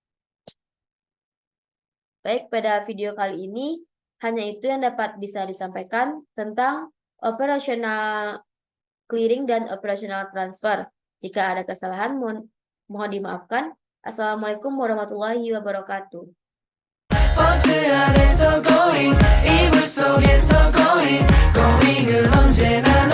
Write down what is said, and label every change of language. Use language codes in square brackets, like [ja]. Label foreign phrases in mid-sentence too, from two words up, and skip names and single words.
[id] Baik, pada video kali ini hanya itu yang dapat bisa disampaikan tentang operasional clearing dan operasional transfer. Jika ada kesalahan mohon dimaafkan. [ar] السلام عليكم ورحمة الله وبركاته. [ko] 버스 안에서 going 이불 속에서 [en] going going [ko] 은 언제나